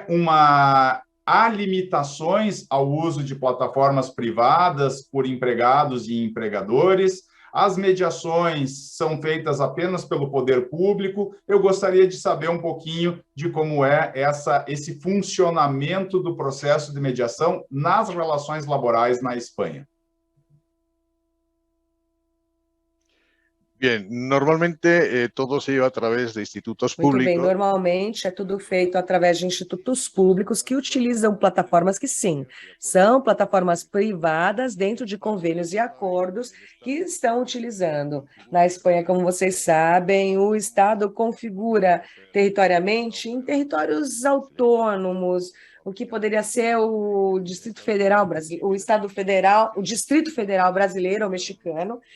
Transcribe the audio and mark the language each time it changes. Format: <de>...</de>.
<pt>Há limitações ao uso de plataformas privadas por empregados e empregadores? As mediações são feitas apenas pelo poder público? Eu gostaria de saber um pouquinho de como é esse funcionamento do processo de mediação nas relações laborais na Espanha.</pt> <es>Bien, normalmente todo se lleva a través de institutos</es> <pt>Muito</pt> <es>públicos.</es> <pt>bem, normalmente é tudo feito através de institutos públicos que utilizam plataformas que, sim, são plataformas privadas dentro de convênios e acordos que estão utilizando. Na Espanha, como vocês sabem, o Estado configura territorialmente em territórios autônomos, o que poderia ser o Distrito Federal brasileiro, o Estado Federal, o Distrito Federal brasileiro ou mexicano.</pt>